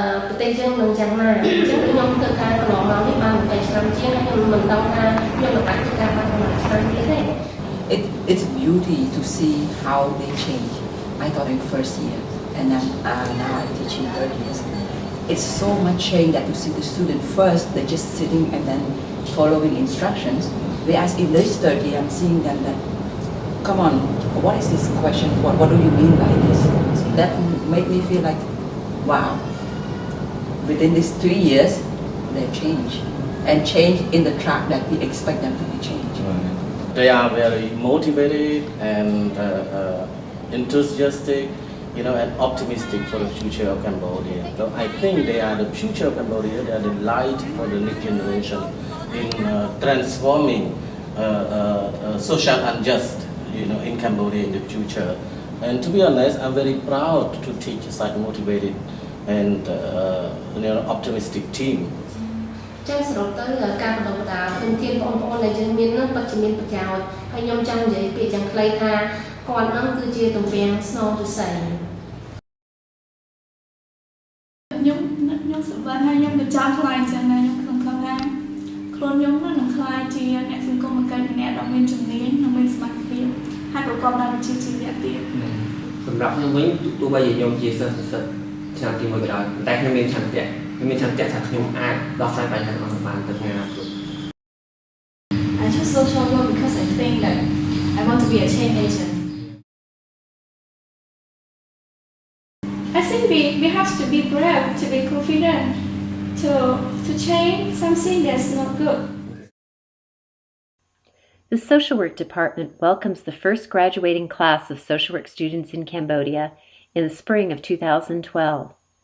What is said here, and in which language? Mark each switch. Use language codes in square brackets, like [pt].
[km] ប្រទេសយើងនឹងយ៉ាងណាអញ្ចឹងខ្ញុំធ្វើការកន្លងមកនេះបាន20ឆ្នាំជាងហើយខ្ញុំមិនដឹងថាខ្ញុំនឹងអាចធ្វើការបានប្រហែលឆ្នាំទៀតទេ [en] It's beauty to see how they change. I taught in first year and then now I'm teaching third years. It's so much change that to see the student first they're just sitting and then following instructions. Whereas in this third year I'm seeing them that come on, what is this question? What do you mean by this? That made me feel like wow. Within these 3 years, they change and change in the track that we expect them to be changed. They are very motivated and enthusiastic, you know, and optimistic for the future of Cambodia. So I think they are the future of Cambodia. They are the light for the next generation in transforming social unjust, you know, in Cambodia in the future. And to be honest, I'm very proud to teach such motivated and you know, optimistic team. [km] ចឹងសរុបទៅការបណ្ដុះបណ្ដាលធនធានបងប្អូនដែលយើងមាននោះពិតជាមានប្រយោជន៍ហើយខ្ញុំចង់និយាយពាក្យយ៉ាងខ្លីថាគាត់នឹងគឺជាទំពាំងស្នូលទុស័យខ្ញុំសម្បានហើយខ្ញុំក៏ចង់ខ្លាយចឹងណាខ្ញុំក្នុងខ្លួនថាខ្លួនខ្ញុំនឹងខ្លាយជាអ្នកសង្គមកិច្ចម្នាក់ដ៏មានជំនាញនិងមានសមត្ថភាពហើយប្រកបដោយវិជ្ជាជីវៈទៀតសម្រាប់ខ្ញុំវិញទោះបីជាខ្ញុំជាសិស្សឆ្នាំទី1ក៏ដោយតែខ្ញុំមានឆន្ទៈថាខ្ញុំអាចដោះស្រាយបញ្ហារបស់បានទៅថ្ងៃអនាគត [en] I choose social work because I think that I want to be a change agent. I think we have to be brave, to be confident, to change something that's not good. The Social Work Department welcomes the first graduating class of social work students in Cambodia in the spring of 2012.